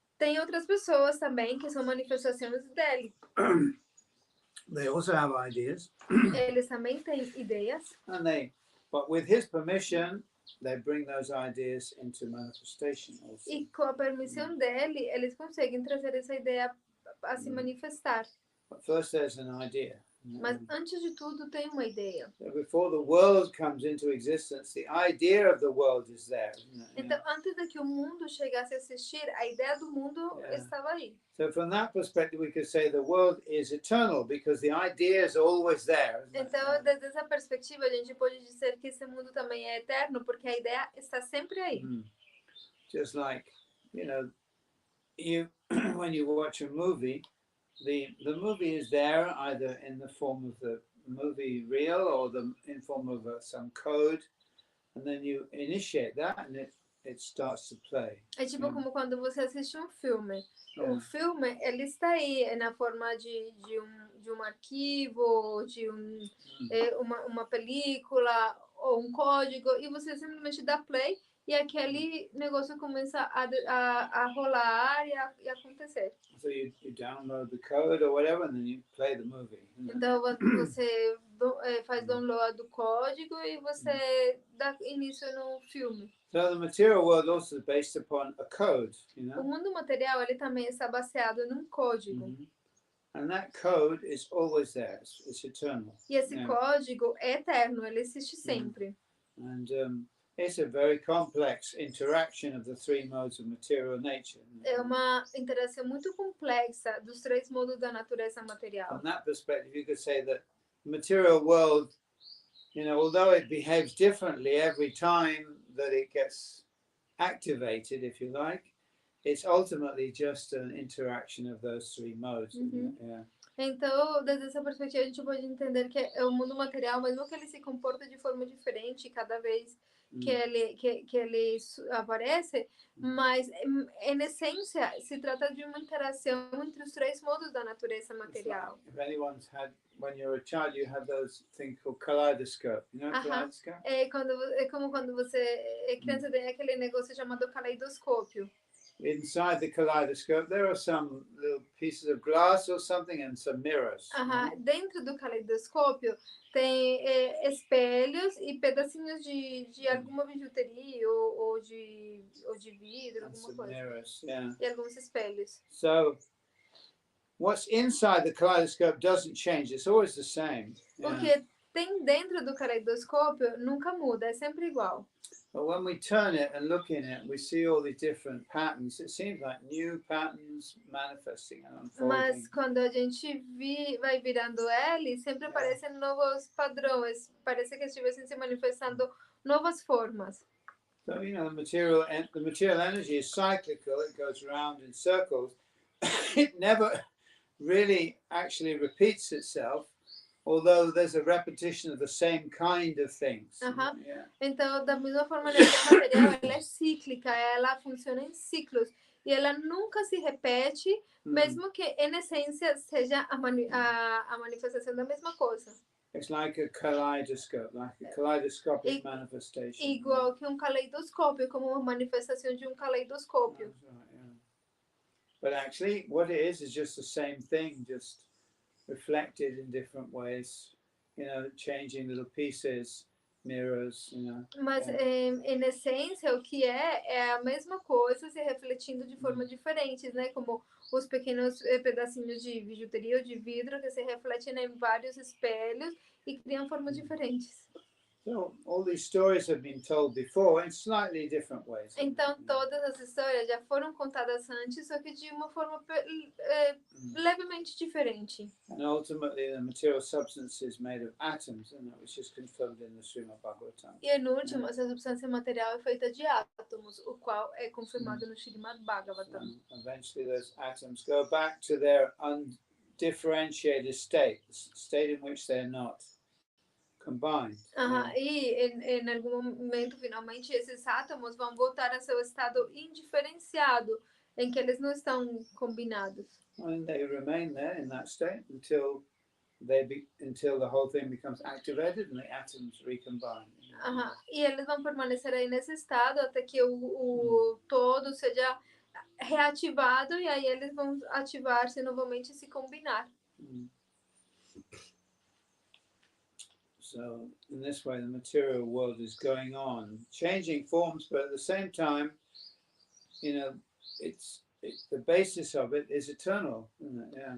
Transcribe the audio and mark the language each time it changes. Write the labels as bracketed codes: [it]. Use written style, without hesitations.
[pt] Tem outras pessoas também que são manifestações dele. [en] They also have ideas. [pt] Eles também têm ideias. [en] But with His permission, they bring those ideas into manifestation also. [pt] E com a permissão dele, eles conseguem trazer essa ideia a se manifestar. [en] But first there's an idea. [pt] Mas antes de tudo tem uma ideia. [en] So before the world comes into existence, the idea of the world is there. [pt] Então, antes de que o mundo chegasse a existir, a ideia do mundo estava aí. [en] So from that perspective, we could say the world is eternal because the idea is always there. [pt] Então, desde essa perspectiva, a gente pode dizer que esse mundo também é eterno, porque a ideia está sempre aí. [en] Just like, when you watch a movie, the movie is there either in the form of the movie reel or in form of some code, and then you initiate that and it starts to play. [pt] É tipo como quando você assiste um filme. O filme, ele está aí na forma de um arquivo, de uma película ou um código, e você simplesmente dá play e aquele negócio começa a rolar e acontecer. [en] So you download the code or whatever, and then you play the movie. [pt] Então você faz download do código e você dá início no filme. [en] So the material world also is based upon a code, [pt] O mundo material ele também está baseado num código. [en] And that code is always there. It's eternal. [pt] E esse código é eterno, ele existe sempre. [en] And it's a very complex interaction of the three modes of material nature. [pt] É uma interação muito complexa dos três modos da natureza material. [en] From that perspective, you could say that the material world, although it behaves differently every time that it gets activated, if you like, it's ultimately just an interaction of those three modes. [pt] Então, desde essa perspectiva, a gente pode entender que o mundo material, mesmo que ele se comporta de forma diferente cada vez que ele aparece, mas em essência se trata de uma interação entre os três modos da natureza material. [en] If anyone's when you're a child, you have those things called kaleidoscope. You know kaleidoscope? [pt] É como quando você é criança, tem aquele negócio chamado caleidoscópio. [en] Inside the kaleidoscope, there are some little pieces of glass or something and some mirrors. [pt] Dentro do caleidoscópio tem espelhos e pedacinhos de alguma bijuteria ou de de vidro, [en] and [pt] alguma [en] some [pt] coisa. [en] mirrors, yeah. [pt] E alguns espelhos. [en] So what's inside the kaleidoscope doesn't change, it's always the same. [pt] O [en] Yeah. [pt] que tem dentro do caleidoscópio nunca muda, é sempre igual. [en] But when we turn it and look in it, we see all these different patterns. It seems like new patterns manifesting and unfolding. [pt] Mas quando a gente vai virando ele, sempre aparecem novos padrões. Parece que estivessem se manifestando novas formas. [en] So, you know, the material energy is cyclical. It goes around in circles. It never really actually repeats itself, although there's a repetition of the same kind of things. Yeah. [pt] Então, da mesma forma, a energia material ela é cíclica, ela funciona em ciclos. E ela nunca se repete, mesmo que, em essência, seja a manifestação da mesma coisa. [en] It's like a kaleidoscopic manifestation. [pt] Igual que caleidoscópio, como uma manifestação de caleidoscópio. [en] Right, yeah. But actually, what it is just the same thing, just reflected in different ways, you know, changing little pieces, mirrors, you know. [pt] Mas, em essência, o que é a mesma coisa se refletindo de formas diferentes, né? Como os pequenos pedacinhos de bijuteria ou de vidro que se refletem em vários espelhos e criam formas diferentes. [en] So all these stories have been told before in slightly different ways. [pt] Então todas as histórias já foram contadas antes, só que de uma forma levemente diferente. [en] And ultimately, the material substance is made of atoms, isn't it? Which is confirmed in the Srmad Bhagavatam. [pt] E no último, essa substância material é feita de átomos, o qual é confirmado no Srmad Bhagavatam. [en] So eventually, those atoms go back to their undifferentiated state, the state in which they are not combined. [pt] E em algum momento, finalmente, esses átomos vão voltar a seu estado indiferenciado, em que eles não estão combinados. [en] And they remain there in that state until the whole thing becomes activated and the atoms recombine. [pt] E eles vão permanecer aí nesse estado até que o todo seja reativado e aí eles vão ativar-se novamente e se combinar. [en] So in this way, the material world is going on, changing forms, but at the same time, you know, the basis of it is eternal, isn't it?